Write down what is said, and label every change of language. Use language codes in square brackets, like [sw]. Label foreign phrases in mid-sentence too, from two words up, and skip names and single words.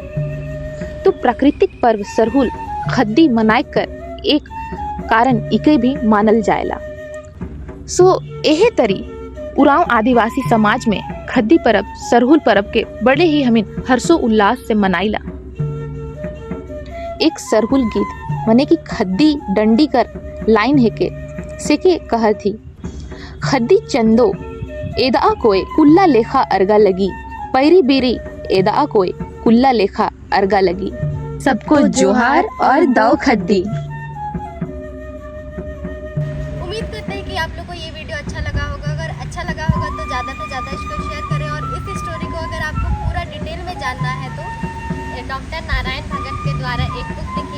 [sck] तो प्राकृतिक पर्व सरहुल खद्दी मनाए कर एक कारण इके भी मानल जाएला। सो एहे तरी उरांव आदिवासी समाज में खद्दी परब सरहुल परब के बड़े ही हमिन हर्षो उल्लास से मनाइला। एक सरहुल गीत मने की खद्दी डंडी कर लाइन है के से के कहा थी, [kru] खद्दी चंदो एदा कोई कुल्ला लेखा अर्गा लगी, पैरी बीरी एदा कोई कुल्ला लेखा अर्गा लगी। [sck] सबको जोहार और दो खद्दी। [hi] उम्मीद करते हैं कि आप लोग को ये वीडियो अच्छा लगा होगा। अगर अच्छा लगा होगा तो ज़्यादा से ज़्यादा इसको शेयर करें। और इस स्टोरी को अगर आपको पूरा डिटेल में जानना है तो डॉक्टर नारायण भगत के द्वारा एक बुक